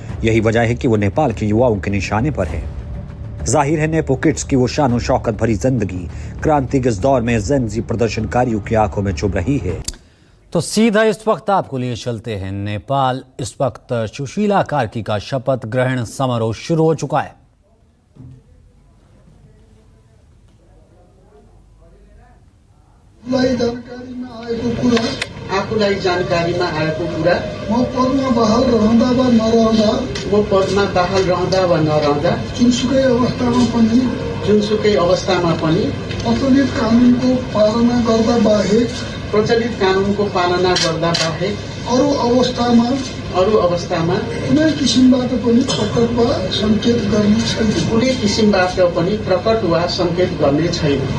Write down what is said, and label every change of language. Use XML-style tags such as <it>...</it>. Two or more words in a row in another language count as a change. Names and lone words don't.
<hi>यही वजह है कि वो नेपाल के युवाओं के निशाने पर है। जाहिर है</hi> <en>nepo kids</en> <hi>की वो शान शौकत भरी जिंदगी क्रांति के इस दौर में जेनजी प्रदर्शनकारियों की आंखों में चुभ रही है। तो सीधा इस वक्त आपको लिए चलते हैं नेपाल। इस वक्त सुशीला कार्की का शपथ ग्रहण समारोह शुरू हो चुका है।</hi> <ne>आफूलाई जानकारीमा आएको कुरा म पदमा बहाल रहँदा वा नरहँदा जुनसुकै अवस्थामा पनि प्रचलित कानुनको पालना गर्दा बाहेक अरू अवस्थामा कुनै किसिमबाट पनि प्रकट वा संकेत गर्ने छैन।</ne>